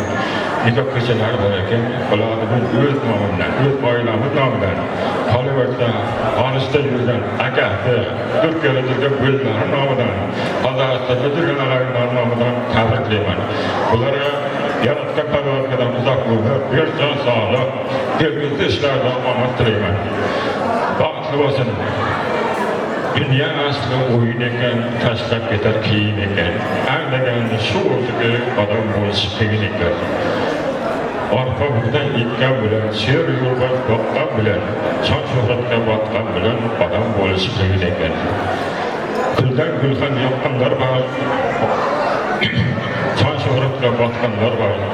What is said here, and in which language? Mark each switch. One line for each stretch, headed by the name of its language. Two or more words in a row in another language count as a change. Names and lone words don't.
Uzbek: Nikoh kechalari bor ekan, ularni o'z nomimdan, o'z oilamiz nomidan, Hollywoodda, Parisda yurgan akasi, Turkiyada yurgan bo'lganlar nomidan, Qozog'istonda yurgan alaylar nomidan tabriklayman. Ularga yaratgan Parvardigordan uzoq umr, bersin sog'lik, kelgusi ishlarda omad tilayman. Baxtli bo'lsin. Dünya aslı oyun ekan, tashlab ketar keyin ekan. Anglaganda shu o'rtaga odam bo'lish qiyin ekan. Orqa burdan itgan bilan, sher yo'ldan boqqan bilan, shon shuhratga botgan bilan odam bo'lish qiyin ekan. Guldan gulxan yoqqanlar bor, shon shuhratga botganlar bor.